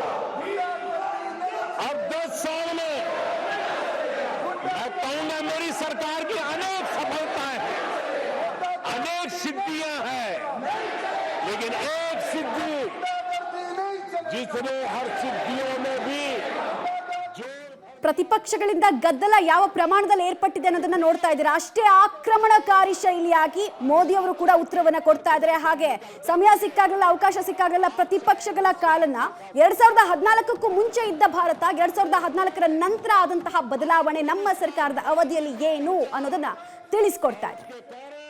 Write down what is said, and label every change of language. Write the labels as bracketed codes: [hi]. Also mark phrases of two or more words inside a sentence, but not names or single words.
[hi] अब 10 साल में मैं कहूंगा मेरी सरकार की अनेक सफलताएं हैं, अनेक सिद्धियां हैं, लेकिन एक सिद्धि जिसने हर सिद्धियों में भी [kn] ಪ್ರತಿಪಕ್ಷಗಳಿಂದ ಗದ್ದಲ ಯಾವ ಪ್ರಮಾಣದಲ್ಲಿ ಏರ್ಪಟ್ಟಿದೆ ಅನ್ನೋದನ್ನ ನೋಡ್ತಾ ಇದ್ದೀರಾ. ಅಷ್ಟೇ ಆಕ್ರಮಣಕಾರಿ ಶೈಲಿಯಾಗಿ ಮೋದಿ ಅವರು ಕೂಡ ಉತ್ತರವನ್ನ ಕೊಡ್ತಾ ಇದ್ದಾರೆ. ಹಾಗೆ ಸಮಯ ಸಿಕ್ಕಾಗಲ್ಲ, ಅವಕಾಶ ಸಿಕ್ಕಾಗಲ್ಲ ಪ್ರತಿಪಕ್ಷಗಳ ಕಾಲನ್ನ 2014ಕ್ಕೂ ಮುಂಚೆ ಇದ್ದ ಭಾರತ, 2014ರ ನಂತರ ಆದಂತಹ ಬದಲಾವಣೆ ನಮ್ಮ ಸರ್ಕಾರದ ಅವಧಿಯಲ್ಲಿ ಏನು ಅನ್ನೋದನ್ನ ತಿಳಿಸ್ಕೊಡ್ತಾ ಇದ್ದಾರೆ.